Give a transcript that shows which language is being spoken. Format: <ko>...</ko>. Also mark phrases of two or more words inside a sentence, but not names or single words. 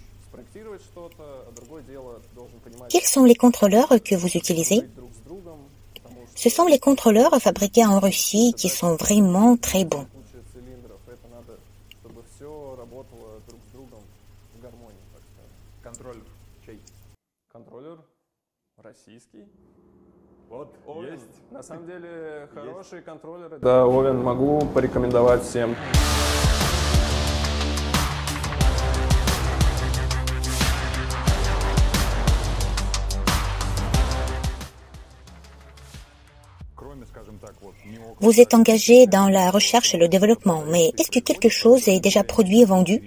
<fr>Quels sont les contrôleurs que vous utilisez? Ce sont les contrôleurs fabriqués en Russie qui sont vraiment très bons.</fr> <ru>контроллер чей? Контроллер российский. Вот, Овен. есть. На самом деле хороший контроллер. Да, Овен могу порекомендовать всем.</ru> <fr>Vous êtes engagé dans la recherche et le développement, mais est-ce que quelque chose est déjà produit et vendu?</fr>